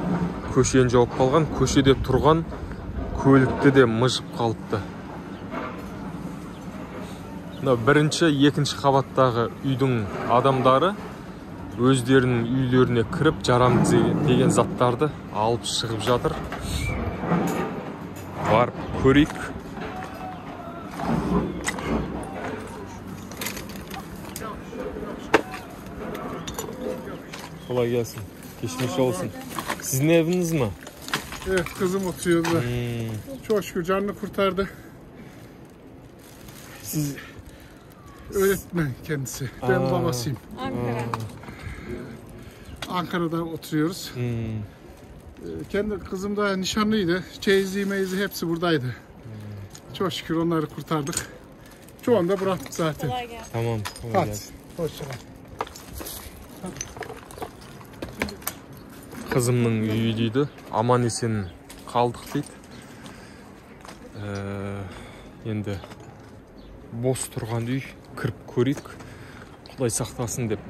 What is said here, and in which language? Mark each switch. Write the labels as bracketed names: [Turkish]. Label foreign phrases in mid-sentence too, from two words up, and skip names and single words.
[Kazakh] Көшені жауып қалған, көшеде тұрған көлікті де мыжып қалыпты. Бірінші, екінші қабаттағы үйдің адамдары өздерінің үйлеріне кіріп, жарамды деген заттарды алып шығып жатыр. Барып көрейік. [Turkish] Kolay gelsin. Geçmiş olsun. Sizin eviniz mi? Evet, kızım oturuyordu. Çok şükür canını kurtardı. Siz Öğretmen kendisi. Ben babasıyım. Ankara'da oturuyoruz. Kendi kızım da nişanlıydı. Çeyizliği meyizli hepsi buradaydı. Çok şükür onları kurtardık. Şu anda bıraktık zaten. Tamam. Hadi. Hoşçakal. [Kazakh] Қызымның үйі дейді, аман есен қалдық дейді. Енді бос тұрған үй, кіріп көрейік, Құдай сақтасын деп.